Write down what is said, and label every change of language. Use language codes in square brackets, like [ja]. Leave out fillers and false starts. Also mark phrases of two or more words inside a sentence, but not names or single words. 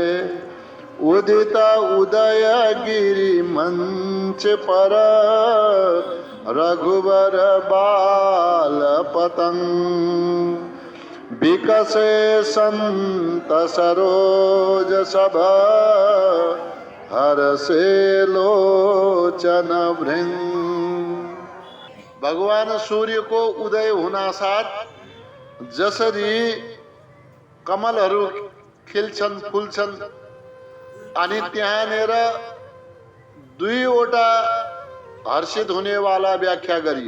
[awa] उदित उदय गिरि मंच पर, रघुवर बाल पतंग। विकसे संत सरोज सभा, हरसे लोचन भृंग। [ne] भगवान सूर्य को उदय हुना साथ जसरी कमलहरू खिल्छन् फुल्छन्, अनि त्यहाँनिर दुईवटा हर्षित हुनेवाला व्याख्या गरियो।